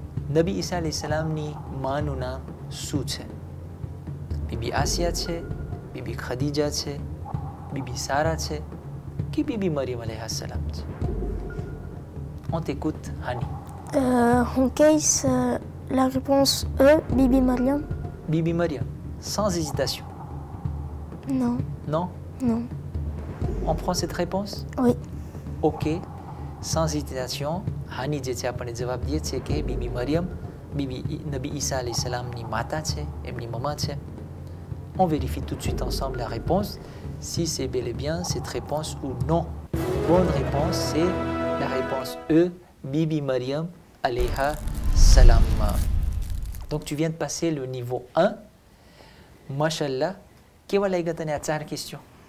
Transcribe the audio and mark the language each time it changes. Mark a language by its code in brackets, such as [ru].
[gu] Nabi Isa alayhi salam ni માનું નામ શું છે? બીબી આસિયા છે, બીબી ખદીજા છે, બીબી સારા છે કે બીબી મરિયમ alayha salam છે? [fr] On t'écoute, Hani. En case, la réponse E, Bibi Mariam. Bibi Maryam, sans hésitation. Non. Non? Non. On prend cette réponse? Oui. Ok, sans hésitation, [gu] Hani જે છે આપણે જવાબ દે છે કે બીબી મરિયમ બીબી નબી ઈસા alayhi salam ની માતા છે, એમની મમા છે. [fr] On vérifie tout de suite ensemble la réponse, si c'est bel et bien cette réponse ou non. Bonne réponse, c'est la réponse E, Bibi Maryam alayha salam. Donc tu viens de passer le niveau 1. Mashallah, [gu] કેવા લાગ્યા તને આ [fr] 4 questions?